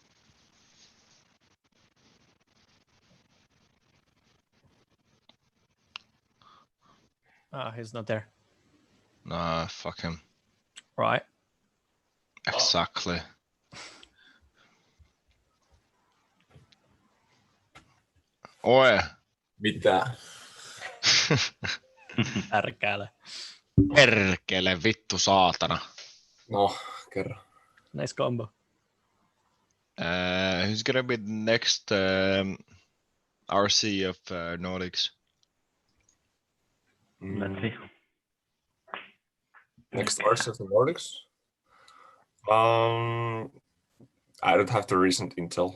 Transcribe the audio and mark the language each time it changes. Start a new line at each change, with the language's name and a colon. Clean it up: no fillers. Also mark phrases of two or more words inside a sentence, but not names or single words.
English: He's not there. nah, fuck him. Right. Exactly. Oe.
Finnish: Mitä? Perkele. Perkele, vittu saatana. No, kerro.
English: Nice combo. Who's gonna be the next RC of Nordics? Let's see. Next RC of the Nordics? I don't have the recent intel.